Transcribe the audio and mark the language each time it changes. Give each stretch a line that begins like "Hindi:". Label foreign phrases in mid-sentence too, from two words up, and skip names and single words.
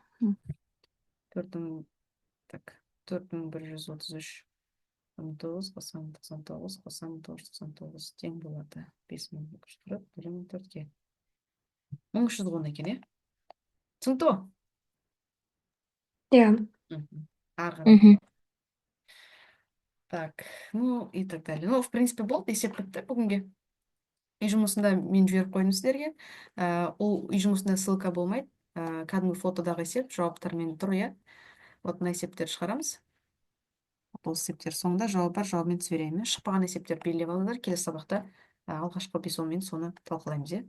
Kazakh: 4133, 9, қосамын 99, қосамын 999 тең болады. 5240, бөлемін 4-ке. 1310 екен, иә? Түсінікті ғой? Иә. Ары қарай. мгм.
Russian: Так, ну и так далее. Ну, в принципе,
Kazakh: болды, есеп бітті бүгінге. Үй жұмысында мен жіберіп қойдым сіздерге. Ол үй жұмысында ссылка болмайды. Кәдімгі фотодағы есеп, жауаптармен тұр, иә. Вот мына есептерді шығарамыз. Бұл есептер соңында жауап бар, жауабымен жіберемін. Шықпаған есептер белгілеп алыңдар. Келесі сабақта алғашқы эпизодымен соны талқылаймыз, иә.